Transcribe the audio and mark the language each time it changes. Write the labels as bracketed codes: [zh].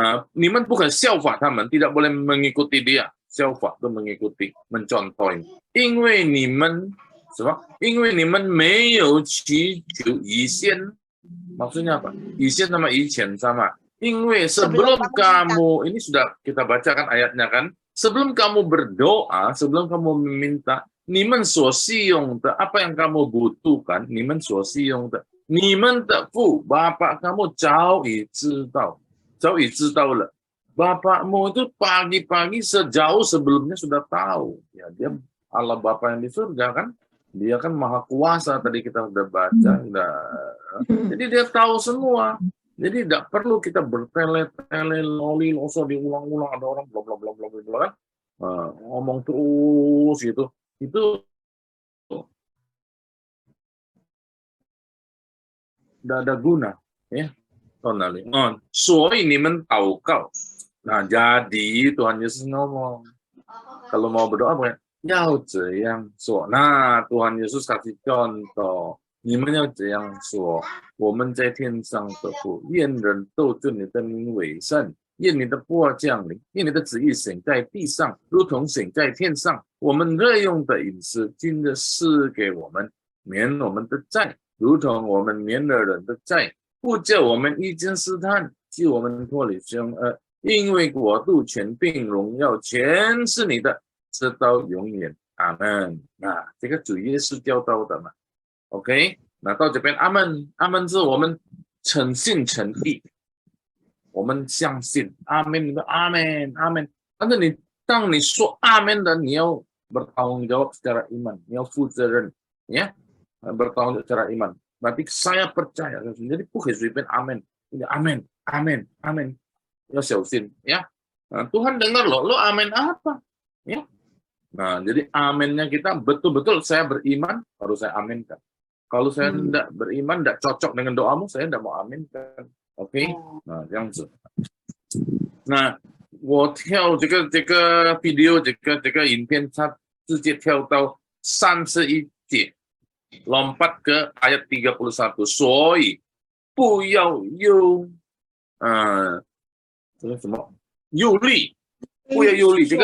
[zh] 你们不可效法他们, [id] tidak boleh mengikuti dia. [zh] 效法 [id] itu mengikuti, mencontoh. [zh] 因为你们没有祈求以前. [id] Maksudnya apa? 以前 sama 以前 sama. [zh] 因为 [id] sebelum kamu, ini sudah kita bacakan ayatnya kan. Sebelum kamu berdoa, sebelum kamu meminta, [zh] 你们所需用的, [id] apa yang kamu butuhkan, 你们所需用的, [zh] 你们的父, [id] Bapak kamu [zh] 早已知道了. [id] Bapakmu itu pagi-pagi sejauh sebelumnya sudah tahu. Ya, dia Allah Bapa yang di surga kan. Dia kan maha kuasa, tadi kita udah baca, jadi dia tahu semua. Jadi tidak perlu kita bertele-tele, loli-loso, diulang-ulang, ada orang bla bla bla bla bla kan, ngomong terus gitu. Itu tidak ada guna, ya. Soalnya ini mentau kau. Nah, jadi Tuhan Yesus ngomong, kalau mau berdoa apa? Yao yang so. Nah, Tuhan Yesus kasih contoh. [zh] 你们要这样说，我们在天上的父，愿人都尊你的名为圣，愿你的国降临，愿你的旨意行在地上，如同行在天上。我们日用的饮食，今日赐给我们，免我们的债，如同我们免了人的债，不叫我们遇见试探，救我们脱离凶恶。因为国度、权柄、荣耀，全是你的，直到永远。阿门。那这个主耶稣教导的嘛。OK， 那到这边阿门，阿门是我们诚信诚意，我们相信阿门，阿门，阿门。但是当你说阿门的，你要 [id] bertanggung jawab secara iman， [zh] 你要负责任，ya， bertanggung jawab secara iman。 [id] Berarti saya percaya， jadi [zh] 不可以随便阿门，阿门，阿门，阿门，要小心，ya。 [id] Tuhan dengar lo amin apa, ya. Nah, jadi aminnya kita betul-betul saya beriman, baru saya aminkan. Kalau saya tidak beriman, tidak cocok dengan doamu, saya tidak mau aminkan. [zh] OK， 那这样子。那我跳这个 video 这个影片，它直接跳到31节， [id] lompat ke ayat 31。 [zh] 所以不要用这个什么忧虑，不要忧虑。